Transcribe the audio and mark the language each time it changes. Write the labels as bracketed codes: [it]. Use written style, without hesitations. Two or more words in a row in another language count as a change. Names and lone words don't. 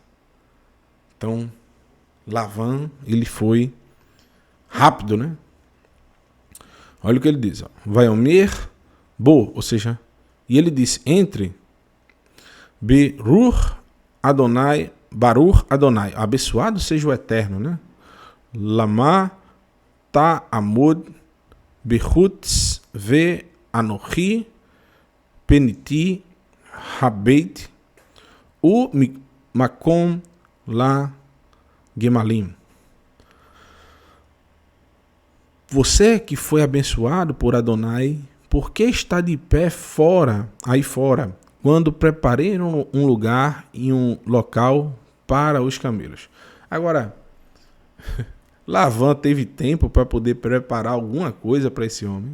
[pt] Então, Lavan, ele foi rápido, né? Olha o que ele diz, ó. [he] ויאמר בו, [pt] ou seja, e ele disse, entre [he] ברוך אדוני, [pt] abençoado seja o Eterno, né? [he] למה תעמוד בחוץ ואנכי פניתי הבית ומקום לגמלים. [pt] Você que foi abençoado por Adonai, por que está de pé aí fora, quando preparei um lugar e um local para os camelos? Agora, Lavan teve tempo para poder preparar alguma coisa para esse homem.